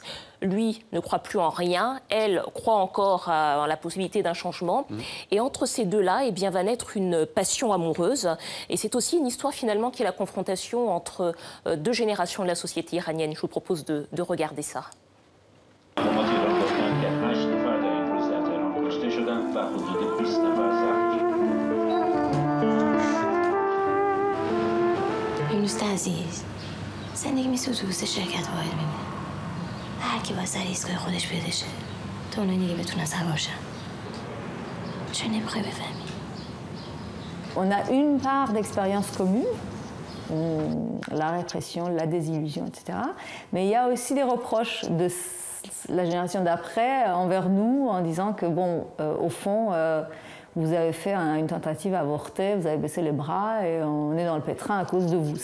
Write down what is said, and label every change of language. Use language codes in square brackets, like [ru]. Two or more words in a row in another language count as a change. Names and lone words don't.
[fr] Lui ne croit plus en rien, elle croit encore à la possibilité d'un changement. Et entre ces deux-là, eh bien, va naître une passion amoureuse. Et c'est aussi une histoire finalement qui est la confrontation entre deux générations de la société iranienne. Je vous propose de regarder ça. [fa] دوست عزیز زندگی مثل اتوبوس شرکت واحد میمونه. هر کی باید سر ایستگاه خودش پیاده شه تا اونایی دیگه بتونن سوار شن. چرا نمیخوای بفهمی؟ [fr] On a une part d'expérience commune, la répression, la désillusion, etc. Mais il y a aussi des reproches de la génération d'après envers nous en disant que, bon, au fond, vous avez fait une tentative avortée, vous avez baissé les bras et on est dans le pétrin à cause de vous.